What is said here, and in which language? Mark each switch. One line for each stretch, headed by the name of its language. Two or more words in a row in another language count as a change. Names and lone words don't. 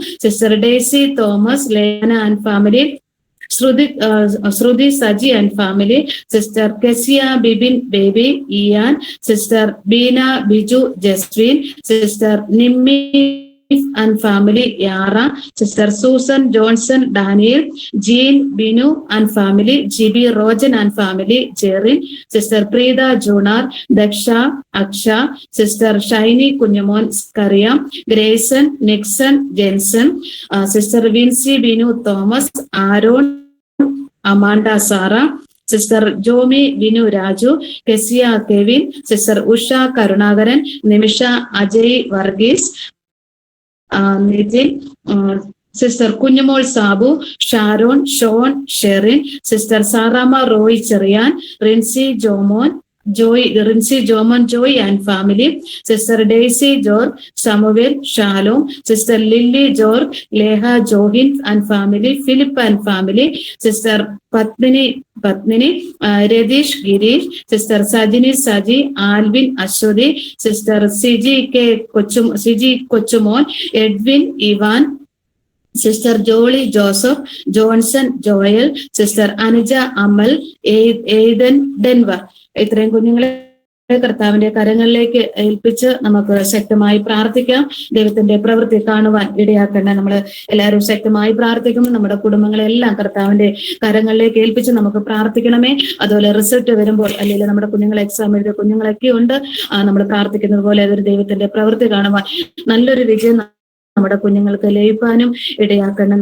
English: Sister Daisy Thomas, Lena and family, Sruthi Saji and family, Sister Kesia Bibin Baby Ian, Sister Bina Biju Jaswin, Sister Nimmi and family, Yara, Sister Susan Johnson Daniel, Jean Binu and family, GB Rojan and family, Jerry, Sister Prida Jonar, Daksha Aksha, Sister Shiny Kunyamon Skaria, Grayson Nixon Jensen, Sister Vincy Binu Thomas, Aaron Amanda Sarah, Sister Jomi Vinu Raju, Kesia Kevin, Sister Usha Karunagaran, Nimisha Ajay Varghese, Nijin, Sister Kunyamol Sabu, Sharon, Sean, Sherin, Sister Sarama Roy Cherian, Rincy Jomon, Rincy Joman Joy and family, Sister Daisy George, Samuel, Shalom, Sister Lily George, Leha Johin and family, Philip and family, Sister Patmini, Redish Girish, Sister Sajini Saji, Alvin Ashodi, Sister CG Kochumon, Edwin Ivan, Sister Jolie Joseph, Johnson Joel, Sister Anija Amal, Aiden Denver.
Malayalam: ഇത്രയും കുഞ്ഞുങ്ങളെ കർത്താവിന്റെ കരങ്ങളിലേക്ക് ഏൽപ്പിച്ച് നമുക്ക് ശക്തമായി പ്രാർത്ഥിക്കാം. ദൈവത്തിന്റെ പ്രവൃത്തി കാണുവാൻ ഇടയാക്കണ്ട. നമ്മൾ എല്ലാവരും ശക്തമായി പ്രാർത്ഥിക്കുമ്പോൾ നമ്മുടെ കുടുംബങ്ങളെല്ലാം കർത്താവിന്റെ കരങ്ങളിലേക്ക് ഏൽപ്പിച്ച് നമുക്ക് പ്രാർത്ഥിക്കണമേ. അതുപോലെ റിസൾട്ട് വരുമ്പോൾ അല്ലെങ്കിൽ നമ്മുടെ കുഞ്ഞുങ്ങൾ എക്സാം എഴുതിയ കുഞ്ഞുങ്ങളൊക്കെ ഉണ്ട്, നമ്മൾ പ്രാർത്ഥിക്കുന്നത് പോലെ അതൊരു ദൈവത്തിന്റെ പ്രവൃത്തി കാണുവാൻ നല്ലൊരു വിജയം നമ്മുടെ കുഞ്ഞുങ്ങൾക്ക് ലയിപ്പാനും ഇടയാക്കണം.